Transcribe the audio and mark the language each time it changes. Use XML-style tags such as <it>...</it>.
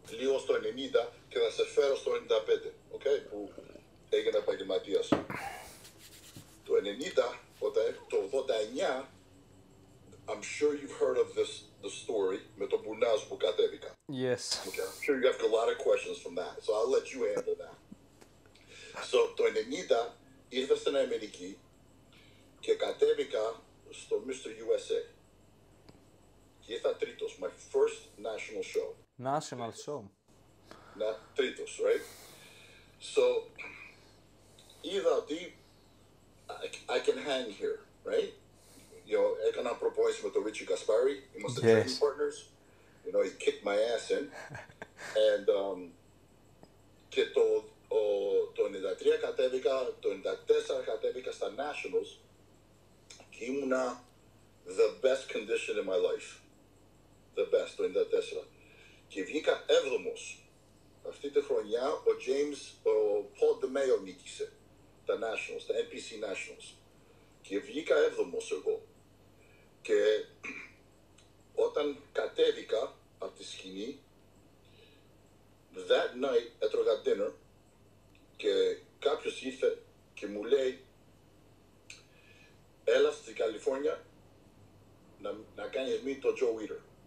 <el>Λίγο στο 90 και θα σε φέρω στο 95. Okay? Που έγινε επαγγελματίας. Το 90, το 89,</el> <en>I'm sure you've heard of the story</en> <el>με τον bournazos που κατέβηκα.</el> <en>Yes. Okay. I'm sure you have a lot of questions from that, so I'll let you handle that.</en> <el>So, το 90 ήρθα στην Αμερική και κατέβηκα στο Mr.</el> <en>USA.</en> <el>Και ήρθα τρίτος,</el> <en>my first national show. National show.</en> <el>Τρίτος,</el> <en>right? So,</en> <el>είδα ότι</el> <en>I can hang here, right?</en> <el>Έκανα</el> <en>points</en> <el>με τον</el> <en>Richie Gaspari.</en> <el>Είμαστε</el> <en>training partners. You know, he kicked my ass in.</en> <el>And, και το 93 κατέβηκα, το 94 κατέβηκα στα Nationals και ήμουνα</el> <en>the best condition in my life. The best,</en> <el>το 94. Και βγήκα 7ος. Αυτή τη χρονιά ο Paul DeMayo νίκησε τα Nationals, τα NPC Nationals. Και βγήκα 7ος εγώ. Και όταν κατέβηκα από τη σκηνή,</el> <en>that night</en> <el>έτρωγα dinner και κάποιος ήρθε και μου λέει έλα στην Καλιφόρνια να κάνεις meet τον Joe Weider.</el>